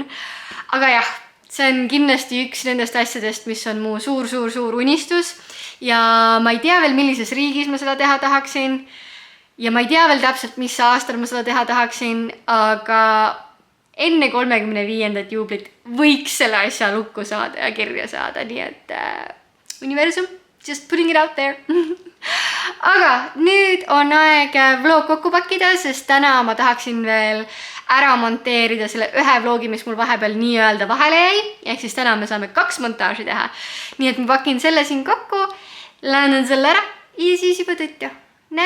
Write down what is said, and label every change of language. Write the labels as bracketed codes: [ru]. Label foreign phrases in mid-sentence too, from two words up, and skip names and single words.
[et] Aga jah, see on kindlasti üks nendest asjadest, mis on mu suur unistus ja ma ei tea veel, millises riigis ma seda teha tahaksin. Ja ma ei tea veel täpselt, mis aastal ma seda teha tahaksin, aga enne 35. juublit võiks selle asja lukku saada ja kirja saada, nii et universum, [en] just putting it out there. [et] Aga nüüd on aeg vlog kokku pakkida, sest täna ma tahaksin veel ära monteerida selle ühe vlogi, mis mul vahepeal nii-öelda vahele jäi, ehk siis täna me saame 2 montaaži teha. Nii et ma pakin selle siin kokku, lähen selle ära ja siis juba tõttu.